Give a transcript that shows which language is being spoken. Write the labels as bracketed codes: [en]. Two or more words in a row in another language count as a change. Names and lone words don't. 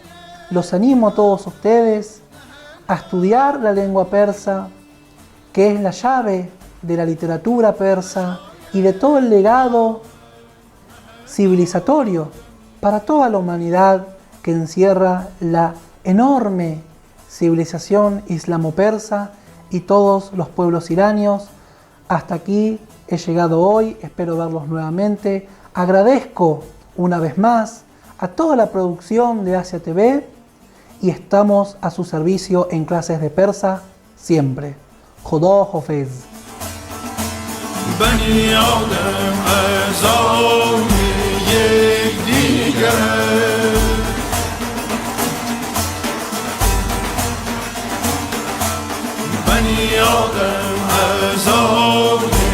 [es] Los animo a todos ustedes a estudiar la lengua persa, que es la llave de la literatura persa y de todo el legado civilizatorio para toda la humanidad que encierra la enorme civilización islamo-persa y todos los pueblos iranios. Hasta aquí he llegado hoy, espero verlos nuevamente. Agradezco una vez más a toda la producción de Asia TV y estamos a su servicio en clases de persa siempre. [fa] خدا حافظ. بنی آدم اعضای یکدیگر بنی آدم اعضای